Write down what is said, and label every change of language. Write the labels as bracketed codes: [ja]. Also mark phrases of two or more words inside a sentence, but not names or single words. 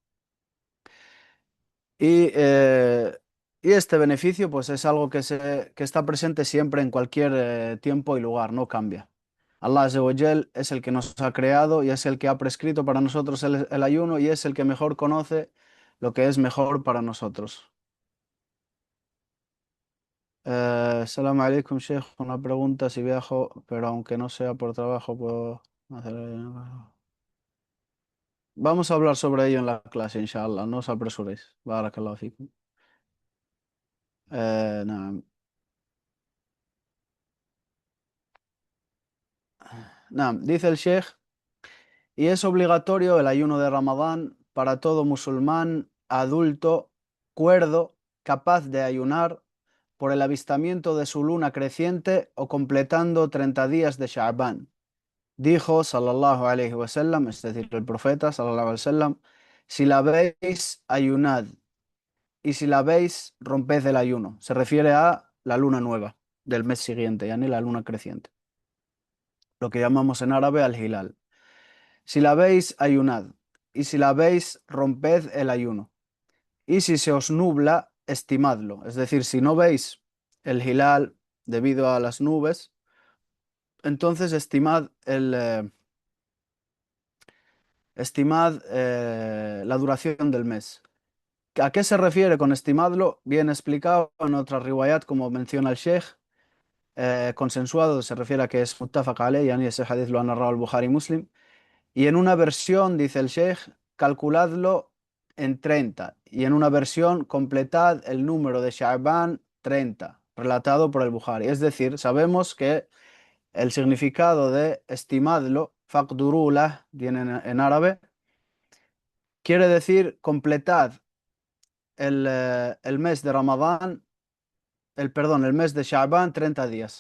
[es] Y, eh, y este beneficio pues es algo que está presente siempre en cualquier tiempo y lugar, no cambia. Allah [ar] عز وجل [es] es el que nos ha creado y es el que ha prescrito para nosotros el ayuno y es el que mejor conoce lo que es mejor para nosotros. [ar] سلام عليكم, Sheikh. [es] Una pregunta: si viajo, pero aunque no sea por trabajo, puedo hacer. Vamos a hablar sobre ello en la clase, inshallah. No os apresuréis. [ar] بارك الله فيكم. [es] Nada. Nada, dice el Sheikh, y es obligatorio el ayuno de Ramadán para todo musulmán adulto, cuerdo, capaz de ayunar por el avistamiento de su luna creciente o completando 30 días de Sha'ban. Dijo, [ar] صلى الله عليه وسلم, [es] es decir, el profeta, [ar] صلى الله عليه وسلم, [es] si la veis, ayunad, y si la veis, romped el ayuno. Se refiere a la luna nueva del mes siguiente, ya ni la luna creciente, lo que llamamos en árabe al-hilal. Si la veis, ayunad, y si la veis, romped el ayuno. Y si se os nubla, estimadlo. Es decir, si no veis el hilal debido a las nubes, entonces estimad la duración del mes. ¿A qué se refiere con estimadlo? Bien explicado en otra riwayat, como menciona el Sheikh. Consensuado se refiere a que es [ar] متفق عليه يعني [es] ese hadith lo ha narrado el Bukhari y Muslim. Y en una versión, dice el Sheikh, calculadlo en 30. Y en una versión, completad el número de Sha'ban 30, relatado por el Bukhari. Es decir, sabemos que el significado de estimadlo, faqdurulah, viene en árabe, quiere decir completad el mes de Ramadán, el mes de Sha'ban 30 días.